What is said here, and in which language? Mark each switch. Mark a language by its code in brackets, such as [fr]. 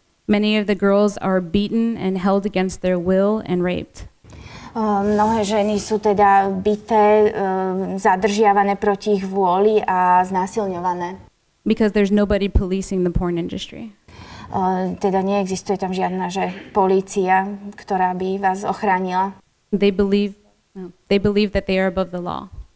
[en] Many of the girls are beaten and held against their will and raped. [sk] Mnohé ženy sú teda bité, zadržiavané proti ich vôli a znásilňované. [en] because there's nobody policing the porn industry. [sk] Teda neexistuje tam žiadna polícia, ktorá by vás ochránila. [en] They believe that they are above the law.